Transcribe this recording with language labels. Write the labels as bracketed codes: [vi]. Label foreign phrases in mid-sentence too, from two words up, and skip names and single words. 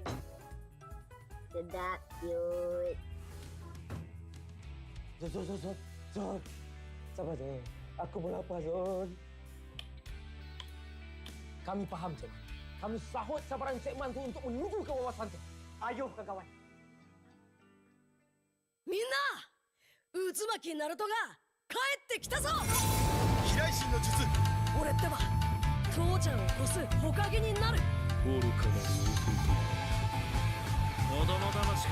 [ms] Sedap, cute. Zon. Sabar je. Aku pun lapar, Zon. Kami faham, Cik. Kami sahut sabaran segmen tu untuk menuju ke wawasan tu. Ayo, kawan. [ja] みんな渦巻きナルトが帰ってきたぞ。飛来神の術。俺ってば父ちゃんを越す火影になる。愚かな子供騙しか。